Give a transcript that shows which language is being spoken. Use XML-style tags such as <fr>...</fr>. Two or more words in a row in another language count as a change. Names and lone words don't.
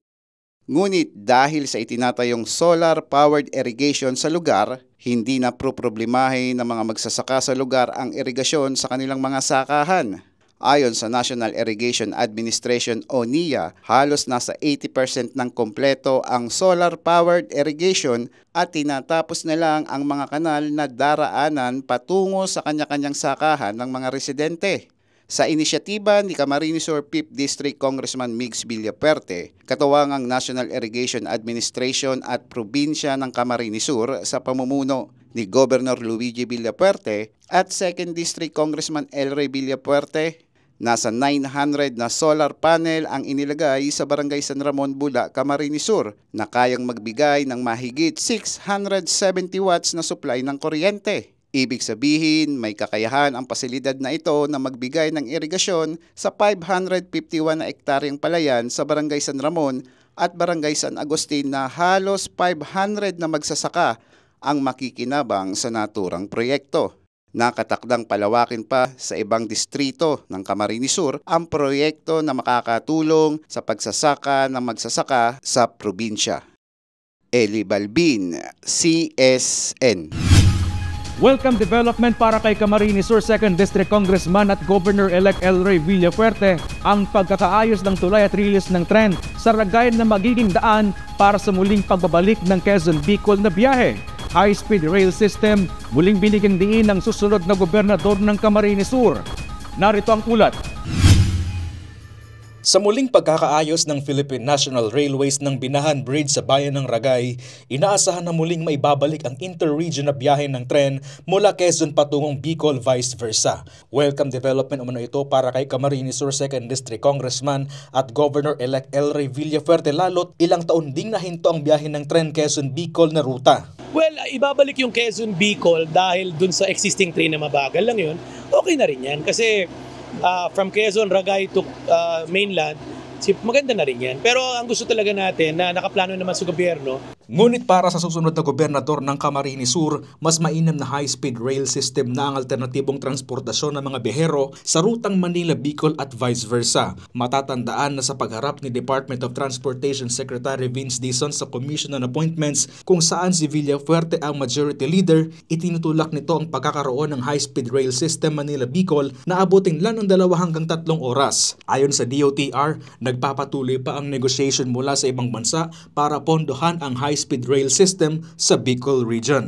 <tl>Ngunit dahil sa itinatayong</tl> <en>solar-powered irrigation</en> <tl>sa lugar, hindi na problemahin ng mga magsasaka sa lugar ang irigasyon sa kanilang mga sakahan. Ayon sa National Irrigation Administration o NIA, halos nasa 80% ng kompleto ang</tl> <en>solar-powered irrigation</en> <tl>at tinatapos na lang ang mga kanal na daraanan patungo sa kanya-kanyang sakahan ng mga residente. Sa inisyatiba ni Camarines Sur 5th District Congressman Migs Villapuerte, katuwang ang National Irrigation Administration at Probinsya ng Camarines Sur sa pamumuno ni Governor Luigi Villapuerte at 2nd District Congressman Elroy Villapuerte, nasa 900 na</tl> <en>solar panel</en> <tl>ang inilagay sa Barangay San Ramon, Bula, Camarines Sur na kayang magbigay ng mahigit 670 watts na supply ng kuryente. Ibig sabihin, may kakayahan ang pasilidad na ito na magbigay ng irigasyon sa 551 na ektaryang palayan sa Barangay San Ramon at Barangay San Agustin na halos 500 na magsasaka ang makikinabang sa naturang proyekto. Nakatakdang palawakin pa sa ibang distrito ng Camarines Sur ang proyekto na makakatulong sa pagsasaka ng magsasaka sa probinsya. Eli Balbin, CSN.</tl> <en>Welcome development</en> <tl>para kay Camarines Sur 2nd District Congressman at Governor-elect Elroy Villapuerte ang pagkakaayos ng tulay at rilis ng tren sa Ragayan na magiging daan para sa muling pagbabalik ng Quezon Bicol na biyahe.</tl> <en>High-speed rail system</en> <tl>muling binigyang diin ng susunod na gobernador ng Camarines Sur. Narito ang ulat. Sa muling pagkakaayos ng Philippine National Railways ng Binahan Bridge sa bayan ng Ragay, inaasahan na muling maibabalik ang inter-region na biyahe ng tren mula Quezon patungong Bicol</tl> <en>vice versa. Welcome development</en> <tl>umano ito para kay Camarines Sur 2nd District Congressman at Governor-elect Elroy Villapuerte lalo't ilang taon ding nahinto ang biyahe ng tren Quezon Bicol na ruta. Well, ibabalik yung Quezon Bicol dahil dun sa</tl> <en>existing train</en> <tl>na mabagal lang yun, okay na rin yan kasi</tl> <en>from Quezon, Ragay to mainland,</en> <tl>maganda na rin yan. Pero ang gusto talaga natin na nakaplano naman sa gobyerno. Ngunit para sa susunod na gobernador ng Camarines Sur, mas mainam na</tl> <en>high-speed rail system</en> <tl>na ang alternatibong transportasyon ng mga biyahero sa rutang Manila-Bicol at</tl> <en>vice versa.</en> <tl>Matatandaan na sa pagharap ni Department of Transportation Secretary Vince Dizon sa Commission on Appointments kung saan si Villapuerte ang</tl> <en>majority leader,</en> <tl>itinutulak nito ang pagkakaroon ng</tl> <en>high-speed rail system</en> <tl>Manila-Bicol na abutin lang ng 2 hanggang 3 oras. Ayon sa DOTR, nagpapatuloy pa ang negotiation mula sa ibang bansa para pondohan ang</tl> <en>high-speed rail system</en> <tl>sa Bicol region.</tl>